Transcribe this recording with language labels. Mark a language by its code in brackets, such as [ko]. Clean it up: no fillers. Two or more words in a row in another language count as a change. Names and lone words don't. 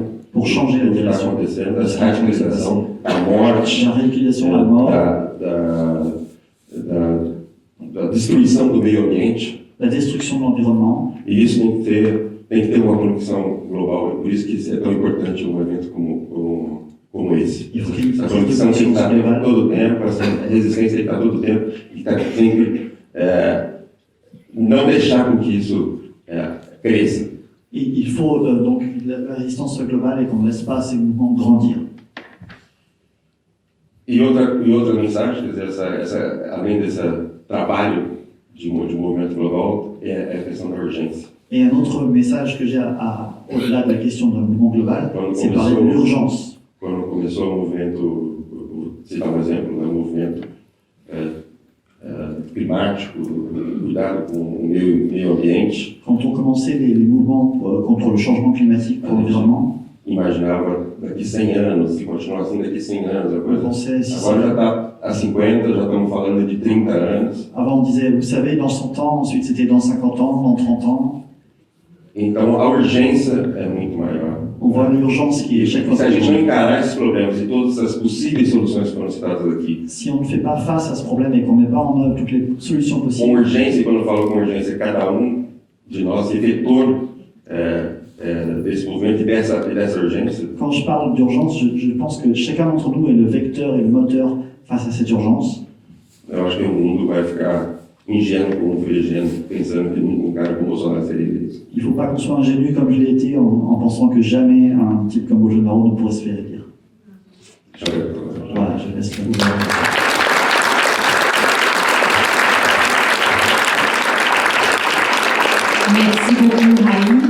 [fr] pour changer la [pt] do que está [fr] direction. [pt] acontecendo, da radicalização, da morte, [fr] La radicalisation, la mort, [pt] da destruição do meio ambiente. [fr] la destruction de l'environnement. [pt] E isso tem que ter uma conexão global. É por isso que é tão importante um evento como esse. [fr] Il faut qu'il y ait une [pt] A conexão tem que estar [fr] globale. [pt] todo o tempo, a resistência tem que estar todo o tempo, e está sempre não deixar com que isso cresça. [fr] Il faut donc la résistance soit globale et qu'on ne laisse pas ces mouvements grandir. [pt] E outra mensagem, quer dizer, além desse trabalho de movimento global, é a questão da urgência. [fr] Et un autre message que j'ai au-delà de la question d'un mouvement global, c'est parler de l'urgence. [pt] Quando começou o movimento, vou citar um exemplo, né, o movimento climático, cuidado com o meio ambiente, [fr] Quand on commençait les mouvements contre le changement climatique pour l'environnement, [pt] imaginava daqui 100 anos, se continuar assim daqui 100 anos, a [fr] on [pt] coisa. [fr] pensait, si [pt] Agora já está a 50, já estamos falando de 30 anos. [fr] avant on disait, vous savez, dans 100 ans, ensuite c'était dans 50 ans, dans 30 ans. [pt] Então a urgência é muito maior. [fr] On voit l'urgence qui est chaque fois [pt] Se a [fr] plus [pt] gente não [fr] grande. [pt] encarar esses problemas e todas as possíveis soluções que foram citadas aqui, [fr] Si on ne fait pas face à ce problème et qu'on ne met pas en œuvre toutes les solutions [pt] com [fr] possibles, [pt] urgência, e quando eu falo com urgência, cada de nós é vetor desse movimento e dessa urgência. [fr] quand je parle d'urgence, je pense que chacun d'entre nous est le vecteur et le moteur face à cette urgence. [pt] Eu acho que o mundo vai ficar ingênuo como foi ingênuo, pensando que um cara como Bolsonaro seria eleito. [fr] Il ne faut pas qu'on soit ingénu comme je l'ai été en pensant que jamais un type comme Bolsonaro ne pourrait se faire élire. Voilà, je laisse le gouvernement. Merci beaucoup, Raïm.